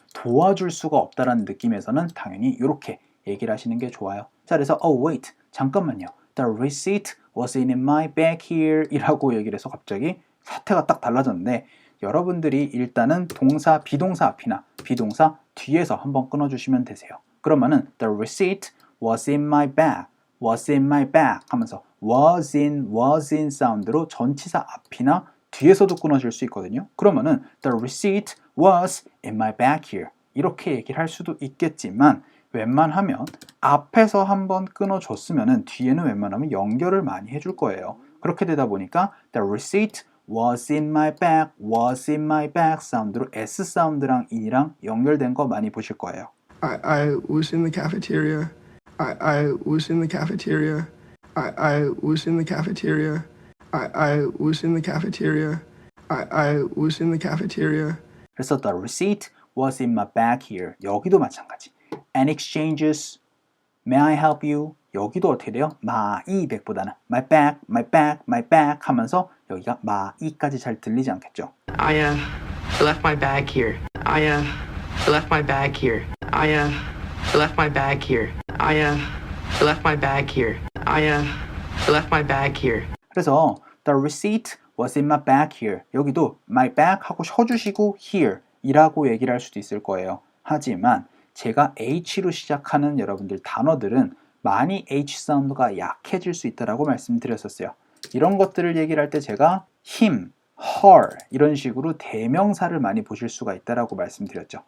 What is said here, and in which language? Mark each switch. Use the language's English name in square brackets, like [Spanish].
[Korean] 도와줄 수가 없다라는 느낌에서는 당연히 이렇게 얘기를 하시는 게 좋아요. 자, 그래서 [English] oh wait, [Korean] 잠깐만요. [English] The receipt was in my bag here [Korean] 이라고 얘기를 해서 갑자기 사태가 딱 달라졌는데 여러분들이 일단은 동사, 비동사 앞이나 비동사 뒤에서 한번 끊어주시면 되세요. 그러면은 [English] the receipt was in my bag, was in my bag [Korean] 하면서 was in 사운드로 전치사 앞이나 뒤에서도 끊어질 수 있거든요. 그러면은 [English] the receipt was in my bag here [Korean] 이렇게 얘기를 할 수도 있겠지만 웬만하면 앞에서 한번 끊어줬으면은 뒤에는 웬만하면 연결을 많이 해줄 거예요. 그렇게 되다 보니까 [English] the receipt was in my bag, was in my bag [Korean] 사운드로 S 사운드랑 in이랑 연결된 거 많이 보실 거예요. [English] I was in the cafeteria. I was in the cafeteria. I was in the cafeteria. I was in the cafeteria. I was in the cafeteria. [Korean] 그래서 [English] the receipt was in my bag here. [Korean] 여기도 마찬가지. [English] Any exchanges? May I help you? [Korean] 여기도 어떻게 돼요? my 백보다는 [English] my bag, my bag, my bag [Korean] 하면서 여기가 my까지 잘 들리지 않겠죠? [English] I left my bag here. I left my bag here. I left my bag here. I left my bag here. I left my bag here. [Korean] 그래서 [English] the receipt was in my bag here. [Korean] 여기도 my bag 하고 쉬어주시고 here 이라고 얘기를 할 수도 있을 거예요. 하지만 제가 H로 시작하는 여러분들 단어들은 많이 H 사운드가 약해질 수 있다고 말씀드렸었어요. 이런 것들을 얘기를 할 때 제가 him, her 이런 식으로 대명사를 많이 보실 수가 있다고 말씀드렸죠.